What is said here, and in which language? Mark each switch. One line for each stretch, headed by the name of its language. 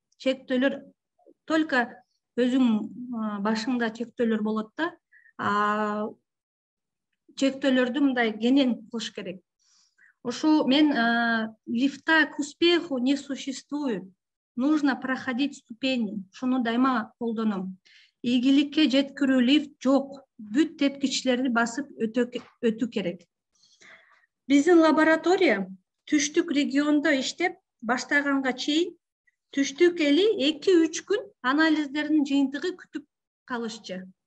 Kyrgyz: Чектөөлөр только өзүң башыңда чектөөлөр болот да. Чектөөлөрдү мындай кенен кылыш керек. Ушу мен
Russian: лифта к успеху не существует. Нужно проходить ступени.
Kyrgyz: Шуну дайыма колдоном. Ийгиликке жеткирүү лифт жок. Бүт тепкичтерди басып өтүү керек. Биздин лаборатория түштүк региондо иштеп баштаганга чейин түштүк эли 2-3 күн анализдердин жыйынтыгы күтүп калышчу.